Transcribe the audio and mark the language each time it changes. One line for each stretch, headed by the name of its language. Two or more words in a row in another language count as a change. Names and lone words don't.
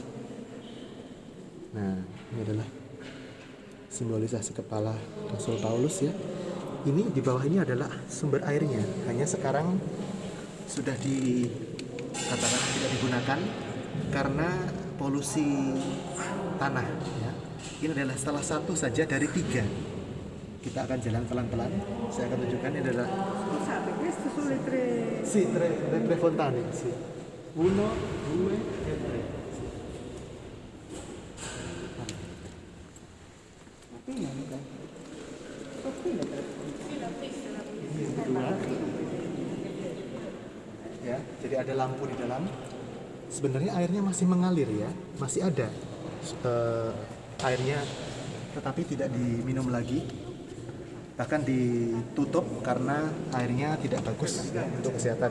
Indonesian: Nah ini adalah simbolisasi kepala Rasul Paulus Ini di bawah ini adalah sumber airnya. Hanya sekarang sudah dikatakan tidak digunakan karena polusi tanah Ini adalah salah satu saja dari 3. Kita akan jalan pelan-pelan. Saya akan tunjukkan. Ini adalah tre fontane.
Italian: Uno, due, e tre.
Indonesian: Jadi ada lampu di dalam. Sebenarnya airnya masih mengalir masih ada airnya, tetapi tidak diminum lagi, bahkan ditutup karena airnya tidak bagus untuk kesehatan.